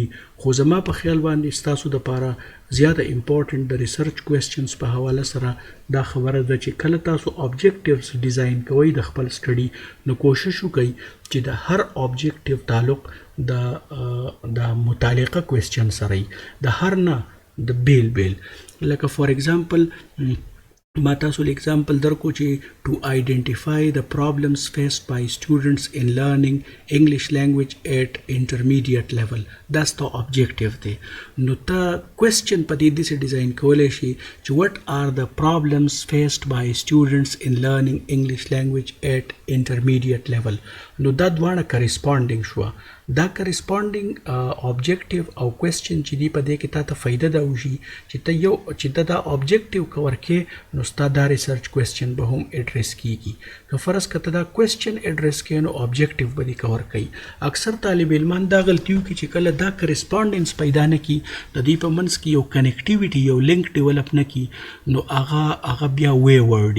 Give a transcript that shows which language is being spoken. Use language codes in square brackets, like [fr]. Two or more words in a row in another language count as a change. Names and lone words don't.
[ps] خو زما په خیال باندې ستاسو دپاره زیاته امپورټنټ د [en] research questions [ps] په حواله سره دا خبره ده چې کله تاسو [en] objectives design [ps] کوئ د خپل سټډي نو کوشش وکئ چې د هر اوبجیکټیو تعلق د متعلقه کوېسچن سره وي، د هر نه د بیل بیل. لکه [en] for example [ps] ما تاسو له اگزامپل درکو چې [en] to identify the problems faced by students in learning English language at intermediate level. That's the objective [ps] دی. نو تا question په دې داسې ډیزاین کولی شي چې [en] what are the problems faced by students in learning English language at intermediate level. [ps] نو دا دواړه corresponding شوه. دا corresponding objective او question چې دی په دې کې تا ته فایده دا وشي چې ته یو چې دا [en] objective cover [ps] کې نو ستا دا [en] research question [ps] به هم اډریس کیږي. که فرض که ته دا [en] question address [ps] کوې نو objective به دې کور کوي. اکثر طالب علمان دا غلطي وکړي چې کله دا correspondence پیدا نه کړي د دې په منځ کې یو کنیکټیویټي یو [en] link develop [ps] نه کړي نو هغه بیا ویورډي.